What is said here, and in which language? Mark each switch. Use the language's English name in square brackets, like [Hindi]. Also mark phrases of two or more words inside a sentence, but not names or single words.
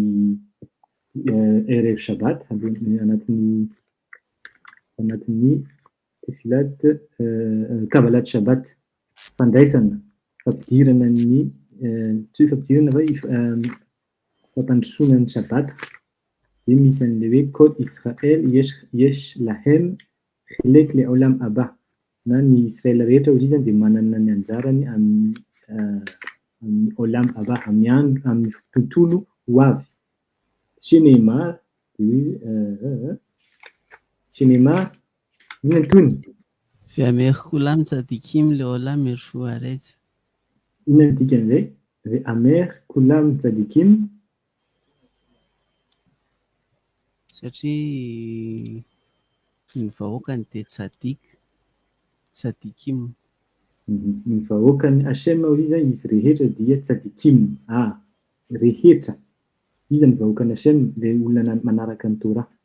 [Hebrew] ערב שבת [Malagasy] anatin'ny [Hebrew] תפילת קבלת שבת [Malagasy] fandraisana fampidirana ny tsy hoe fampidirana fa fampandrosoana ny shabat dia misy an'le hoe [Hebrew] כל ישראל יש להם חלק לעולם הבא [Malagasy] na ny Israel rehetra ozy izy dia manana ny anjarany amin'ny [Hebrew] עולם הבא [Malagasy] amin'ny tontolo ho avy Shenemar ino antony [Hebrew] ועמך כולם צדיקים לעולם יירשו ארץ. [Malagasy] Ino ny dikan'izay [Hebrew] ועמך כולם צדיקים [Malagasy] satria ny vahoakany dia tzadikim. Ny vahoakany Hashem hoy izy rehetra dia tzadikim. Rehetra izy ny vahoakany Hashem le olona manaraka ny Torah.